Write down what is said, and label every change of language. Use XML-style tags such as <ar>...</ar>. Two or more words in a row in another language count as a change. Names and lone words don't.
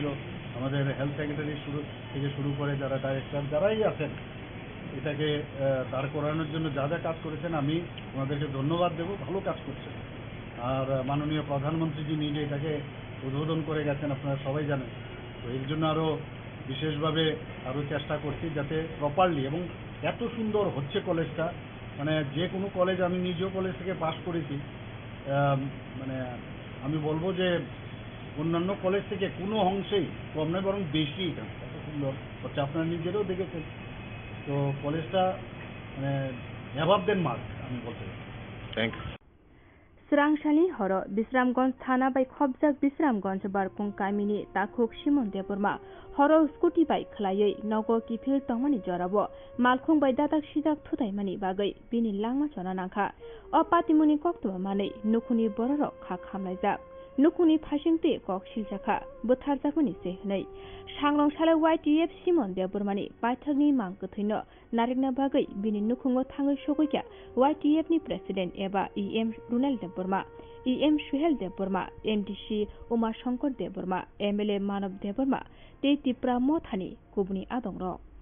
<bn>আমাদের</bn> <en>health secretary</en> <bn>শুরু করে যারা ডাইরেক্টর যারাই আছেন এটাকে দাঁড় করানোর জন্য যা যা কাজ করেছেন আমি ওনাদেরকে ধন্যবাদ দেব ভালো কাজ করছেন আর মাননীয় প্রধানমন্ত্রীজি নিজে এটাকে উদ্বোধন করে গেছেন আপনারা সবাই জানেন তো এর জন্য আরও বিশেষভাবে আরও চেষ্টা করছি যাতে প্রপারলি এবং এত সুন্দর হচ্ছে কলেজটা মানে যে কোনো কলেজ আমি নিজেও কলেজ থেকে পাস করেছি মানে আমি বলবো যে অন্যান্য কলেজ থেকে কোনো অংশেই কম নয় বরং বেশি এখানে এত সুন্দর হচ্ছে আপনারা নিজেরাও দেখেছেন তো কলেজটা মানে</bn> <en>above then mark</en> <bn>আমি বলতে চাই</bn> <en>thank you</en> <trp>Srangsali horo Bisramganj thana bai khobjak Bisramganj barkung kamini takhuk Simon Debbarma horo scooty bai khlaiei nogo kifil tongmani jorabo malkhung bai dadak sijak thutaimani bagai bini langma chona nangkha o patimuni koktuma manei nukhuni bororok kha khamlaijak nukhuni phasingti kok siljaka butharjakmani se hnei sangrongsalar YTF Simon Debbarmani paithakni mangkuthaino narikna bagai bini nukhungo thangai sogoikya YTF ni president eba EM Runal Debbarma EM Suhel Debbarma MDC Umar Shankar Debbarma MLA Manav Debbarma te TRIPURA mothani kubni adongrok</trp>